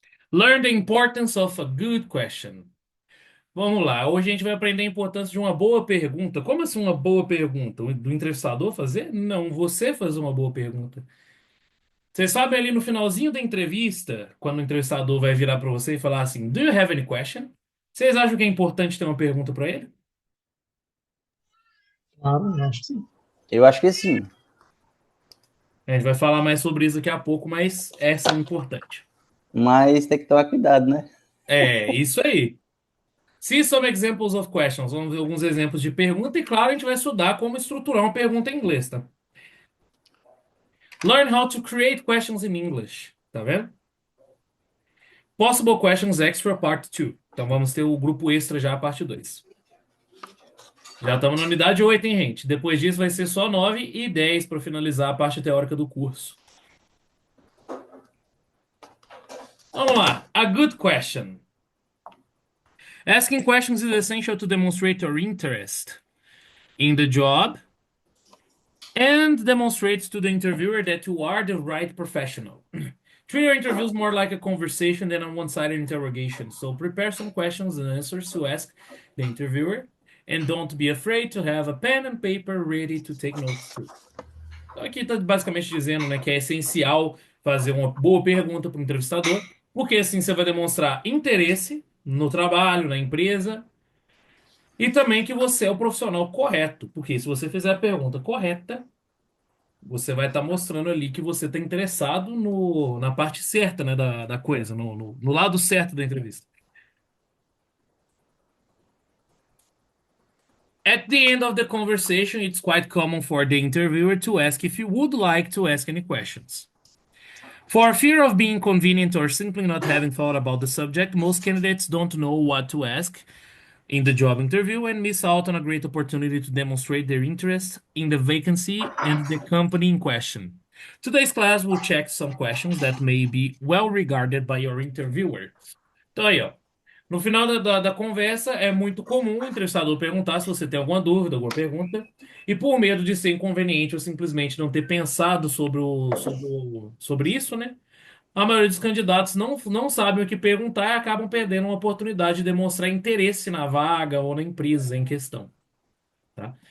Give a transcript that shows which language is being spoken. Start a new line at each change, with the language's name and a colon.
English: Learn the importance of a good question.
Portuguese: Vamos lá. Hoje a gente vai aprender a importância de uma boa pergunta. Como assim uma boa pergunta? Do entrevistador fazer? Não, você fazer uma boa pergunta. Você sabe ali no finalzinho da entrevista, quando o entrevistador vai virar para você e falar assim:
English: Do you have any question?
Portuguese: Vocês acham que é importante ter uma pergunta para ele? Claro, eu acho que sim. Eu acho que sim, A gente vai falar mais sobre isso daqui a pouco, mas é sim importante. mas tem que tomar cuidado, né? É, isso aí.
English: See some examples of questions.
Portuguese: Vamos ver alguns exemplos de pergunta e, claro, a gente vai estudar como estruturar uma pergunta em inglês, tá?
English: Learn how to create questions in English.
Portuguese: Tá vendo?
English: Possible questions extra part 2.
Portuguese: Então vamos ter o grupo extra já a parte 2. Já estamos na unidade 8, hein, gente? Depois disso vai ser só 9 e 10 para finalizar a parte teórica do curso. Vamos lá.
English: A good question. Asking questions is essential to demonstrate your interest in the job and demonstrates to the interviewer that you are the right professional. Treat your interviews more like a conversation than a one-sided interrogation. So prepare some questions and answers to ask the interviewer, and don't be afraid to have a pen and paper ready to take notes too.
Portuguese: Então aqui está basicamente dizendo, né, que é essencial fazer uma boa pergunta para o entrevistador, porque assim você vai demonstrar interesse no trabalho, na empresa, e também que você é o profissional correto, porque se você fizer a pergunta correta, você vai estar mostrando ali que você está interessado na parte certa, né, da coisa, no lado certo da entrevista.
English: At the end of the conversation, it's quite common for the interviewer to ask if you would like to ask any questions. For fear of being inconvenient or simply not having thought about the subject, most candidates don't know what to ask in the job interview and miss out on a great opportunity to demonstrate their interest in the vacancy and the company in question. Today's class will check some questions that may be well regarded by your interviewer.
Portuguese: Então aí, ó. No final da conversa, é muito comum o entrevistador perguntar se você tem alguma dúvida, alguma pergunta, e por medo de ser inconveniente ou simplesmente não ter pensado sobre isso, né? A maioria dos candidatos não sabem o que perguntar e acabam perdendo uma oportunidade de demonstrar interesse na vaga ou na empresa em questão. tá?